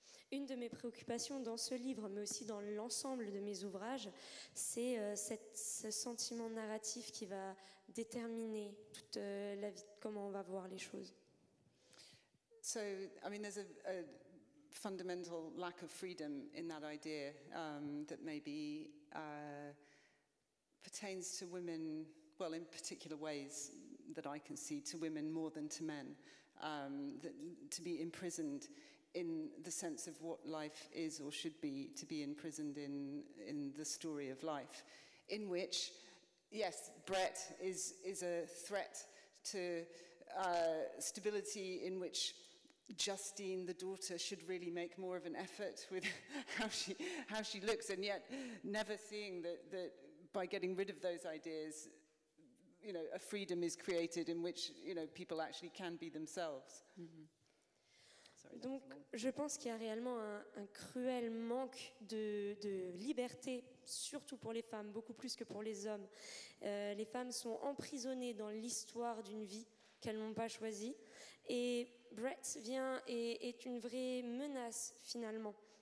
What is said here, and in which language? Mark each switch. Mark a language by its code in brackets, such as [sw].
[fr] Une de mes préoccupations dans ce livre, mais aussi dans l'ensemble de mes ouvrages, c'est ce sentiment narratif qui va déterminer toute la vie, comment on va voir les choses. [en] So, I mean, there's a fundamental lack of freedom in that idea that maybe pertains to women, well, in particular ways that I can see, to women more than to men, to be imprisoned in the sense of what life is or should be, to be imprisoned in the story of life, in which, yes, Brett is a threat to stability, in which Justine, the daughter, should really make more of an effort with how she looks, and yet never seeing that by getting rid of those ideas, you know, a freedom is created in which, you know, people actually can be themselves. Mm-hmm. [fr] Donc, je pense qu'il y a réellement un cruel manque de liberté, surtout pour les femmes, beaucoup plus que pour les hommes. Les femmes sont emprisonnées dans l'histoire d'une vie qu'elles n'ont pas choisie. Et Brett vient et est une vraie menace, finalement.